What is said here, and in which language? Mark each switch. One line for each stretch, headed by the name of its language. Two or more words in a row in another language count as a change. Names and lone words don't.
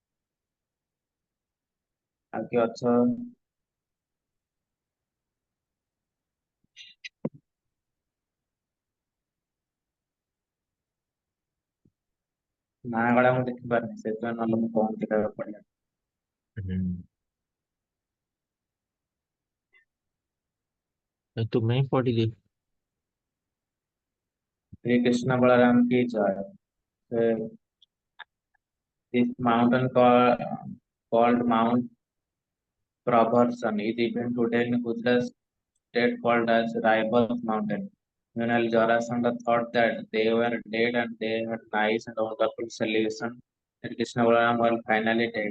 Odia: ଆଉ କିଏ ଅଛ? ନା ଗଳା ମୁଁ ଦେଖିପାରୁନି, ସେଥିପାଇଁ ନହେଲେ ମୁଁ କହନ୍ତି କହିବାକୁ ପଡିବ।
Hindi: तुम्हें ही पढ़ी थी। श्रीकृष्ण बलराम की जय।
English: This mountain called Mount Prabarsan is even today in Gujarat state called as Raibat Mountain. Meanwhile, Jarasandha thought that they were dead and they had nice and wonderful celebration that Krishna Balaram were finally dead.